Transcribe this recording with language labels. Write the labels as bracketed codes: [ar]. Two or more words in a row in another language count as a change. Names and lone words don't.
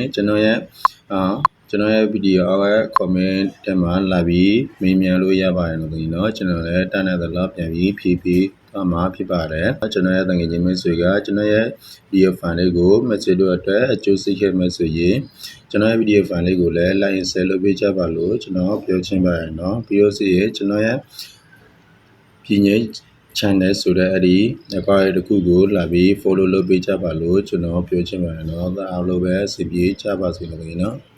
[my] ကျွန်တော်ရဲ့ဗီဒီယိုအောက်က comment ထဲမှာလာပြီးမေးမြန်းလို့ရပါတယ်နော်ကျွန်တော်လည်းတန်းတဲ့လောက် ပြန်ပြီးဖြည့်သွားမှာဖြစ်ပါတယ်ကျွန်တော်ရဲ့တကယ်ကြီးမဆွေကကျွန်တော်ရဲ့ဗီဒီယိုဖိုင်လေးကို message တို့အတွက်အကျိုးစီးခဲ့မဲ့ဆိုရင်ကျွန်တော်ရဲ့ဗီဒီယိုဖိုင်လေးကိုလည်း [en] like and share [my] လုပ်ပေးကြပါလို့ကျွန်တော်ပြောချင်ပါတယ်နော်ပြီးတော့စီရင်ကျွန်တော်ရဲ့ပြည်ငိမ့် channel ဆိုတဲ့အဲ့ဒီအကောင့်တစ်ခုကိုလာပြီး follow လုပ်ပေးကြပါလို့ကျွန်တော်ပြောချင်ပါတယ်နော်အားလုံးပဲစီပြေးကြပါစေလို့နော်